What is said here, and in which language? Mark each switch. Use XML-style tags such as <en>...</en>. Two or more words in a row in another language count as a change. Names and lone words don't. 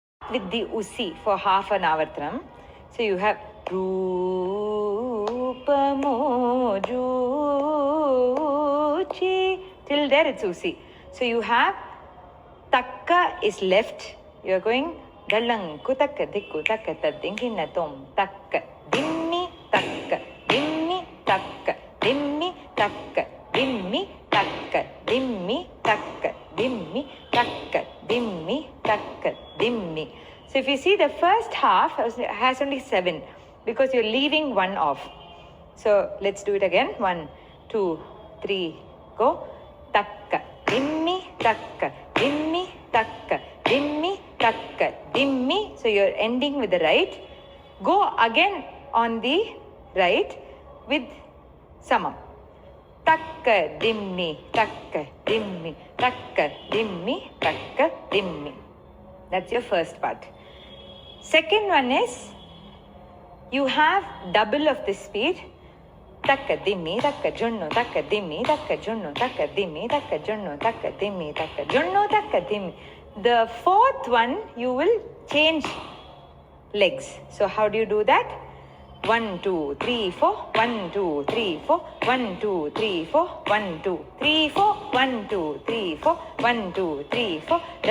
<en>with the usi for half an avarthanam. So you have Rupamojuchi. Till there it's usi. So you have takka is left. You are going dalang kutaka dikku takka tadingina tom takka dimmi takka dimmi takka dimmi takka dimmi takka dimmi takka dimmi takka dimmi takka dimmi. So if you see, the first half has only 7 because you're leaving 1 off. So let's do it again. 1, 2, 3, go. Takka dimmi takka dimmi takka dimmi takka dimmi. So you're ending with the right. Go again on the right with samam. Takka dimmi takka dimmi takka dimmi takka dimmi. That's your first part. Second one is, you have double of the speed. Takka dimmi takka junnu takka dimmi takka junnu takka dimmi takka junnu takka dimmi takka junnu takka dimmi. The fourth one, you will change legs. So how do you do that? 1, 2, 3, 4, 1, 2, 3, 4, 1, 2, 3, 4, 1, 2, 3, 4, 1, 2, 3, 4, 1, 2, 3, 4.</en>